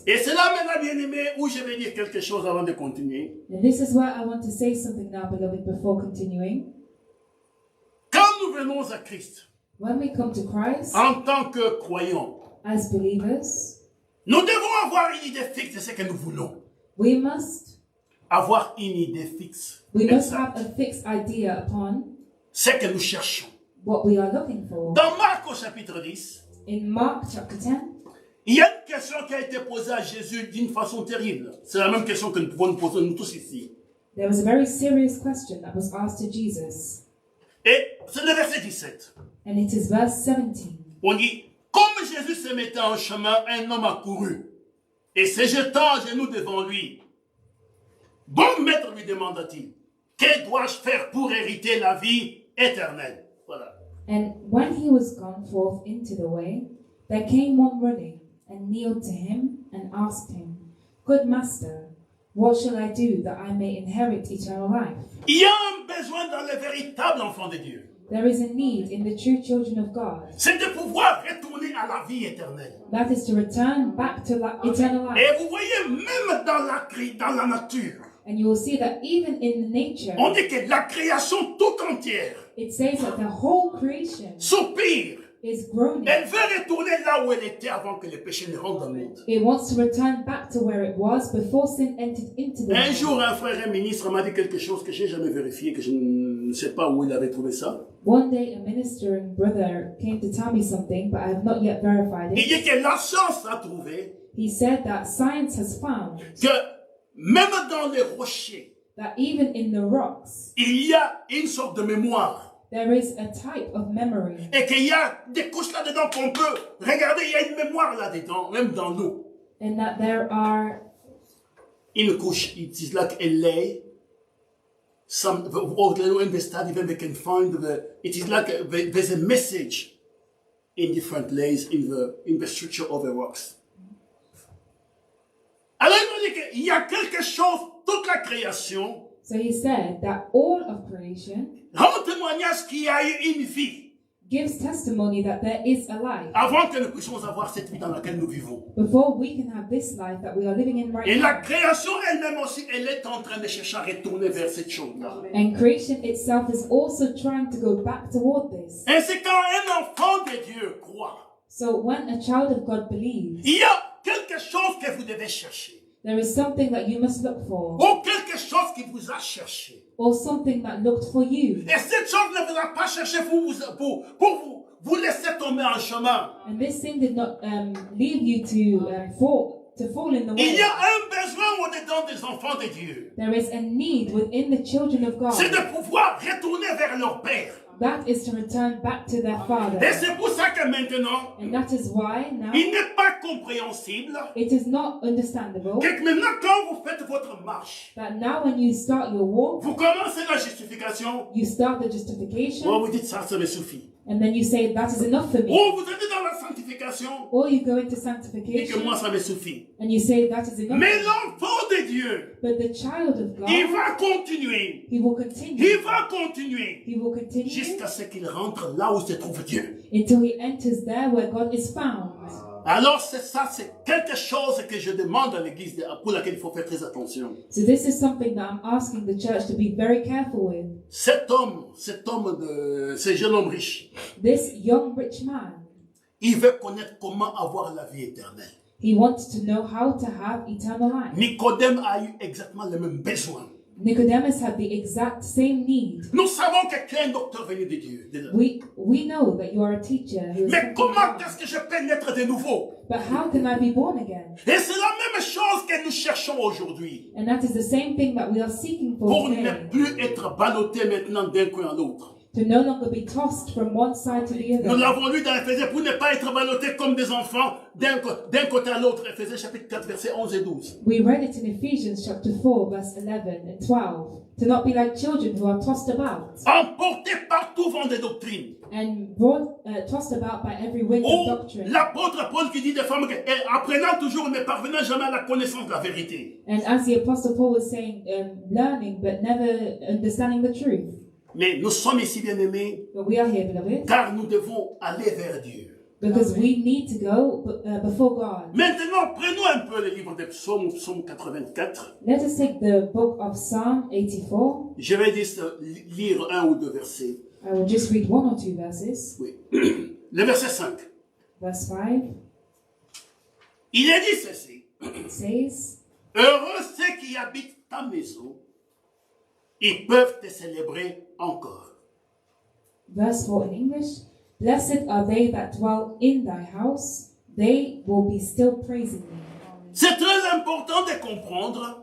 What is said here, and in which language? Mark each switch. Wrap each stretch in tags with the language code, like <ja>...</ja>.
<fr>Et c'est là maintenant, bien-aimé, où je vais dire quelque chose avant de continuer.</fr> <en>And this is why I want to say something now, beloved, before continuing.</en> <fr>Quand nous venons à Christ,</fr> <en>When we come to Christ</en> <fr>en tant que croyants,</fr> <en>as believers,</en> <fr>nous devons avoir une idée fixe de ce que nous voulons.</fr> <en>we must</en> <fr>Avoir une idée fixe.</fr> <en>have a fixed idea upon</en> <fr>Ce que nous cherchons.</fr> <en>what we are looking for.</en> <fr>Dans Marc au chapitre 10,</fr> <en>In Mark chapter 10,</en> <fr>il y a une question qui a été posée à Jésus d'une façon terrible. C'est la même question que nous pouvons nous poser nous tous ici.</fr> <en>there was a very serious question that was asked to Jesus.</en> <fr>Et c'est le verset 17.</fr> <en>And it is verse 17.</en> <fr>On dit, comme Jésus se mettait en chemin, un homme accourut. Et se jetant à genoux devant lui. Bon maître, lui demanda-t-il, que dois-je faire pour hériter la vie éternelle? Voilà.</fr> <en>And when he was gone forth into the way, there came one running, and kneeled to him, and asked him, Good master, what shall I do that I may inherit eternal life?</en> <fr>Il y a un besoin dans les véritables enfants de Dieu.</fr> <en>There is a need in the true children of God.</en> <fr>C'est de pouvoir retourner à la vie éternelle.</fr> <en>That is to return back to eternal life.</en> <fr>Et vous voyez, même dans la nature,</fr> <en>And you will see that even in the nature,</en> <fr>on dit que la création tout entière</fr> <en>it says that the whole creation</en> <fr>soupire.</fr> <en>is groaning.</en> <fr>Elle veut retourner là où elle était avant que le péché ne rentre dans le monde.</fr> <en>It wants to return back to where it was before sin entered into the</en> <fr>Un</fr> <en>world.</en> <fr>jour, un frère, un ministre m'a dit quelque chose que je n'ai jamais vérifié, que je ne sais pas où il avait trouvé ça.</fr> <en>One day, a minister and brother came to tell me something, but I have not yet verified</en> <fr>Il</fr> <en>it.</en> <fr>dit que la science a trouvé</fr> <en>He said that science has found</en> <fr>que même dans les rochers,</fr> <en>that even in the rocks,</en> <fr>il y a une sorte de mémoire.</fr> <en>there is a type of memory.</en> <fr>Et qu'il y a des couches là-dedans qu'on peut regarder, il y a une mémoire là-dedans, même dans l'eau.</fr> <en>And that there are,</en> <fr>Une couche,</fr> <en>it is like a lay. When they study, when they can find it is like there's a message in different layers in the structure of the rocks.</en> <fr>Alors il nous dit qu'il y a quelque chose, toute la création,</fr> <en>so he said that all of creation</en> <fr>rend témoignage qu'il y a eu une vie</fr> <en>gives testimony that there is a life</en> <fr>avant que nous puissions avoir cette vie dans laquelle nous vivons.</fr> <en>before we can have this life that we are living in right</en> <fr>Et la</fr> <en>now.</en> <fr>création elle-même aussi, elle est en train de chercher à retourner vers cette chose-là.</fr> <en>And creation itself is also trying to go back toward this.</en> <fr>Et c'est quand un enfant de Dieu croit,</fr> <en>So when a child of God believes,</en> <fr>il y a quelque chose que vous devez chercher.</fr> <en>there is something that you must look for,</en> <fr>Ou quelque chose qui vous a cherché.</fr> <en>or something that looked for you.</en> <fr>Et cette chose ne vous a pas cherché pour vous laisser tomber en chemin.</fr> <en>And this thing did not leave you to fall in the</en> <fr>Il y</fr> <en>way.</en> <fr>a un besoin au-dedans des enfants de Dieu.</fr> <en>There is a need within the children of God.</en> <fr>C'est de pouvoir retourner vers leur Père.</fr> <en>That is to return back to their Father.</en> <fr>Et c'est pour ça que maintenant,</fr> <en>And that is why now</en> <fr>il n'est pas compréhensible</fr> <en>it is not understandable</en> <fr>que maintenant quand vous faites votre marche,</fr> <en>that now when you start your walk,</en> <fr>vous commencez la justification,</fr> <en>you start the</en> <fr>ou</fr> <en>justification,</en> <fr>vous dites ça me suffit.</fr> <en>and then you say that is enough for me.</en> <fr>Ou vous êtes dans la sanctification,</fr> <en>Or you go into</en> <fr>et que</fr> <en>sanctification,</en> <fr>moi ça me suffit.</fr> <en>and you say that is enough.</en> <fr>Mais l'enfant de Dieu,</fr> <en>But the child of</en> <fr>il</fr> <en>God,</en> <fr>va continuer.</fr> <en>he will continue.</en> <fr>Il va continuer</fr> <en>He will continue</en> <fr>jusqu'à ce qu'il rentre là où se trouve Dieu.</fr> <en>until he enters there where God is found.</en> <fr>Alors c'est ça, c'est quelque chose que je demande à l'église pour laquelle il faut faire très attention.</fr> <en>So this is something that I'm asking the church to be very careful with.</en> <fr>Ce jeune homme riche,</fr> <en>This young rich man,</en> <fr>il veut connaître comment avoir la vie éternelle.</fr> <en>he wanted to know how to have eternal life.</en> <fr>Nicodème a eu exactement le même besoin.</fr> <en>Nicodemus had the exact same need.</en> <fr>Nous savons que tu es un docteur venu de Dieu.</fr> <en>We know that you are a teacher who is</en> <fr>Mais</fr> <en>come from</en> <fr>comment</fr> <en>God.</en> <fr>est-ce que je peux naître de nouveau?</fr> <en>But how can I be born again?</en> <fr>Et c'est la même chose que nous cherchons aujourd'hui.</fr> <en>And that is the same thing that we are seeking for</en> <fr>Pour</fr> <en>today.</en> <fr>ne plus être ballotté maintenant d'un coin à l'autre.</fr> <en>to no longer be tossed from one side to the</en> <fr>Nous</fr> <en>other.</en> <fr>l'avons lu dans Éphésiens pour ne pas être ballottés comme des enfants d'un côté à l'autre. Éphésiens chapitre 4, versets 11 et 12.</fr> <en>We read it in Ephesians chapter 4, verse 11 and 12. To not be like children who are tossed about</en> <fr>Emportés par tout vent de doctrine.</fr> <en>and tossed about by every wind of</en> <fr>Ou</fr> <en>doctrine.</en> <fr>l'apôtre Paul qui dit des femmes apprenant toujours mais parvenant jamais à la connaissance de la vérité.</fr> <en>And as the Apostle Paul was saying, learning but never understanding the truth.</en> <fr>Mais nous sommes ici bien-aimés</fr> <en>But we are here, beloved,</en> <fr>car nous devons aller vers Dieu.</fr> <en>because we need to go before God.</en> <fr>Maintenant, prenons un peu le livre des psaumes, psaume 84.</fr> <en>Let us take the book of Psalm 84.</en> <fr>Je vais juste lire un ou deux versets.</fr> <en>I will just read one or two verses.</en> <fr>Oui. Le verset 5.</fr> <en>Verse 5,</en> <fr>Il est dit ceci.</fr> <en>it says,</en> <fr>Heureux ceux qui habitent ta maison, ils peuvent te célébrer encore.</fr> <en>verse 4 in English, blessed are they that dwell in thy house, they will be still praising thee.</en> <fr>C'est très important de comprendre</fr>